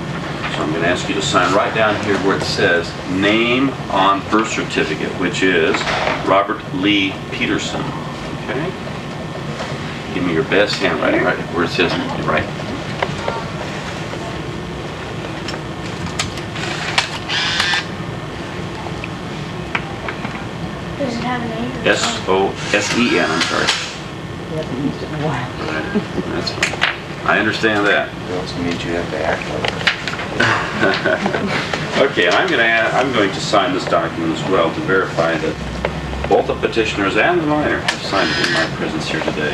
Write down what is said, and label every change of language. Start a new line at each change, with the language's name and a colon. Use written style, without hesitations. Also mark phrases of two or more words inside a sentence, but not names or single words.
English: So I'm going to ask you to sign right down here where it says name on birth certificate, which is Robert Lee Peterson. Okay? Give me your best handwriting right where it says right. Does it have a name? S-O-S-E-N, I'm sorry. He hasn't used it in a while. That's fine. I understand that. It also means you have to act like it. Okay, and I'm going to sign this document as well to verify that both the petitioners and the minor have signed it in my presence here today.